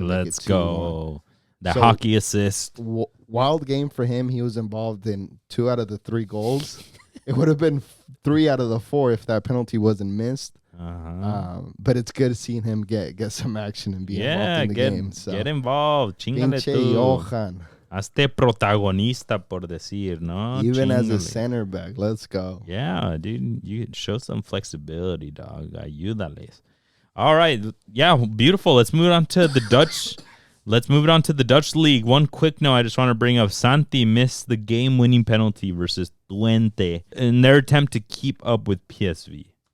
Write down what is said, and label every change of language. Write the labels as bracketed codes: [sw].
[en] Let's go. The hockey assist. Wild game for him. He was involved in 2 out of the 3 goals. It would have been 3 out of the 4 if that penalty wasn't missed. But it's good seeing him get some action and be involved in the game. So. Get involved. [es] Chingale tú. [en] Johan. [es] Hazte protagonista, por decir, ¿no? [en] Even as a center back. Let's go. Yeah, dude. You show some flexibility, dog. Ayúdales. All right. Yeah, beautiful. Let's move on to the Dutch. Let's move it on to the Dutch League. One quick note I just want to bring up. Santi missed the game-winning penalty versus Twente in their attempt to keep up with PSV.